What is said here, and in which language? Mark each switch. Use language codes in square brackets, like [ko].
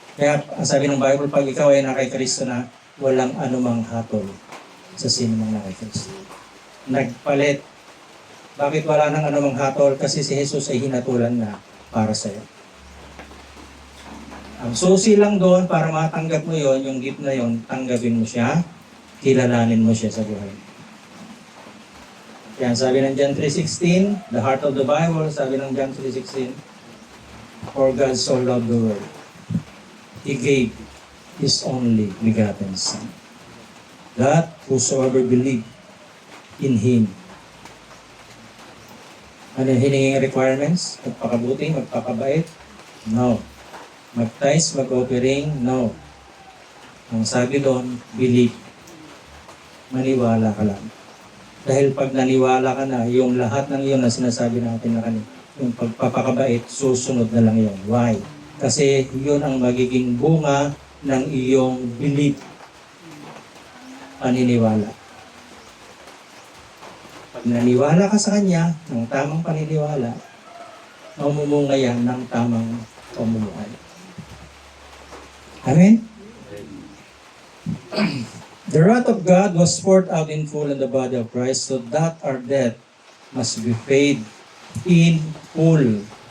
[tl] Kaya sabi ng Bible, pag ikaw ay nakay Kristo na, walang anumang hatol sa sinumang nakay Kristo. Nagpalit. Bakit wala nang anumang hatol? Kasi si Jesus ay hinatulan na para sa iyo. Ang susi lang doon para matanggap mo yon, yung gift na yon, tanggapin mo siya, kilalanin mo siya sa buhay. Yan, sabi ng [en] John 3:16, the heart of the Bible, [tl] sabi ng [en] John 3:16, for God so loved the world, He gave His only begotten Son, that whosoever believe in Him. [tl] Ano yung hininging requirements? Magpakabuti, magpakabait? No. Mag-tithes, mag-offering? No. Ang sabi doon, believe. Maniwala ka lang. Dahil pag naniwala ka na, yung lahat ng iyon na sinasabi natin na kanina, yung pagpapakabait, susunod na lang yun. Why? Kasi yun ang magiging bunga ng iyong belief, paniniwala. Pag naniwala ka sa Kanya, ng tamang paniniwala, mamumunga yan ng tamang pamumuhay. Amen? [en] The wrath of God was poured out in full in the body of Christ, so that our debt must be paid in full.